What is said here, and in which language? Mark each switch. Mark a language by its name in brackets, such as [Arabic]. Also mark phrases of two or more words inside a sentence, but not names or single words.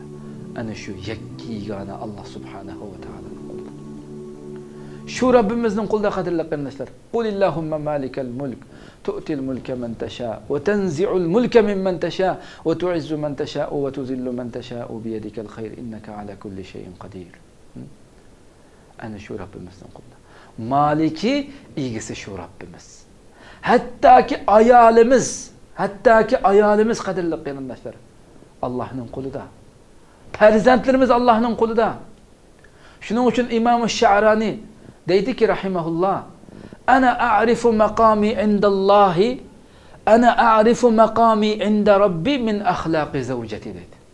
[Uzbek] Ana shu yakkigona Alloh [Arabic] سبحانه وتعالى. [Uzbek] Shu Robbimizning qo'lida qadrli qarindoshlar. [Arabic] قل اللهم مالك الملك تؤتي الملك من تشاء وتنزع الملك ممن تشاء وتعز من تشاء وتذل من تشاء بيدك الخير إنك على كل شيء قدير. [Uzbek] Ana shu Robbimizning qo'lida. Maliki egisi shu Robbimiz. Hattoki ayolimiz qadrli qarindoshlar, Allohning qo'lida. Farzandlarimiz Allohning qo'lida. Shuning uchun Imom Sha'rani deydiki rahimahulloh, [Arabic] أنا أعرف مقامي عند الله أنا أعرف مقامي عند ربي من أخلاق زوجتي [Uzbek] dedi.